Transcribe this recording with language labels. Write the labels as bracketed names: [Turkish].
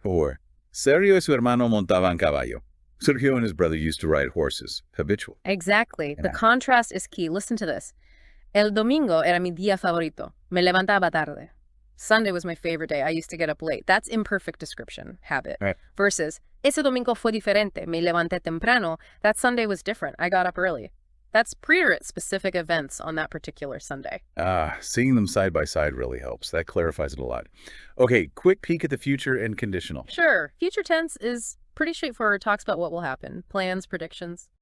[Spanish] Or, Sergio y su hermano montaban caballo. [English] Sergio and his brother used to ride horses. [Spanish] Habitual. [English] Exactly. The contrast is key. Listen to this. [Spanish] El domingo era mi día favorito. Me levantaba tarde. [English] Sunday was my favorite day. I used to get up late. That's imperfect description, habit. Right. [Spanish] Versus, ese domingo fue diferente. Me levanté temprano. [English] That Sunday was different. I got up early. That's preterite specific events on that particular Sunday. Seeing them side by side really helps. That clarifies it a lot. Okay, quick peek at the future and conditional. Sure. Future tense is pretty straightforward. Talks about what will happen. Plans, predictions.